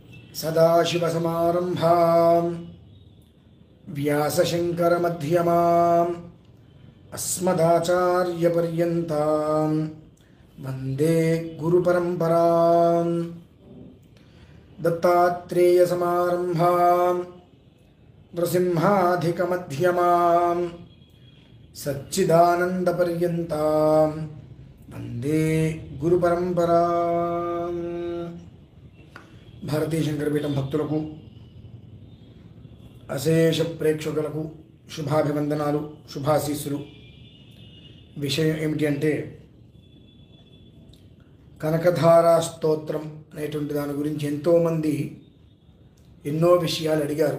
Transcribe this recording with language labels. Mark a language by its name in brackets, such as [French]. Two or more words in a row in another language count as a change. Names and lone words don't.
[Sanskrit] सदाशिवसमारम्भां व्यासशङ्करमध्यमाम् अस्मदाचार्यपर्यन्तां वन्दे गुरुपरम्परां दत्तात्रेयसमारम्भां नृसिंहाधिकमध्यमां सच्चिदानन्दपर्यन्तां वन्दे गुरुपरम्परां। [Telugu] భారతీయ శంకరపీఠం భక్తులకు అశేష ప్రేక్షకులకు శుభాభివందనాలు, శుభాశీస్సులు. విషయం ఏమిటి అంటే కనకధారా స్తోత్రం అనేటువంటి దాని గురించి ఎంతోమంది ఎన్నో విషయాలు అడిగారు.